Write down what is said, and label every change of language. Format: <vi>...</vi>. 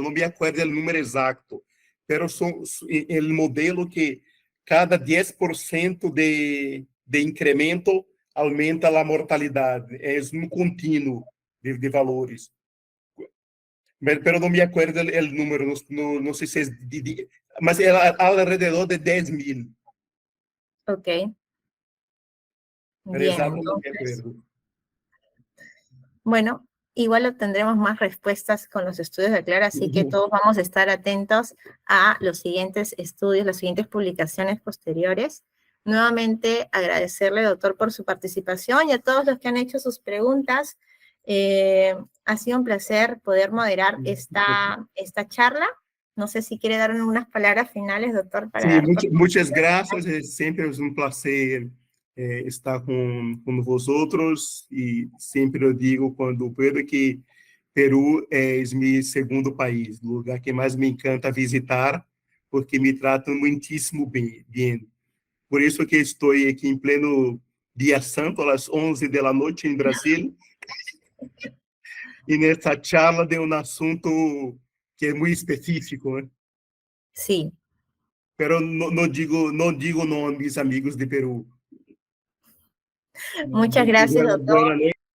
<pt>Não me acordo o número exato, mas o modelo que cada 10% de incremento aumenta a mortalidade. É um contínuo de valores. Mas não me acordo o número, não sei se é mas é alrededor de 10.000. Ok.</pt> <es>Bien, entonces, bueno, igual tendremos más respuestas con los estudios de Clara, así que todos vamos a estar atentos a los siguientes estudios, las siguientes publicaciones posteriores. Nuevamente agradecerle, doctor, por su participación y a todos los que han hecho sus preguntas. Ha sido un placer poder moderar esta charla. No sé si quiere dar unas palabras finales, doctor. Sí, muchas gracias. Siempre es un placer estar con vosotros y siempre</es> <pt>eu digo quando puedo que Peru é meu segundo país, o lugar que mais me encanta visitar, porque me tratam muitíssimo bem. Por isso que estou aqui em pleno dia santo, às 11 da noite em Brasília,</pt> <es>en esta charla de un asunto que es muy específico, ¿eh? Sí, Pero no digo no a mis amigos de Perú. muchas gracias, doctor. Buena noche.</es>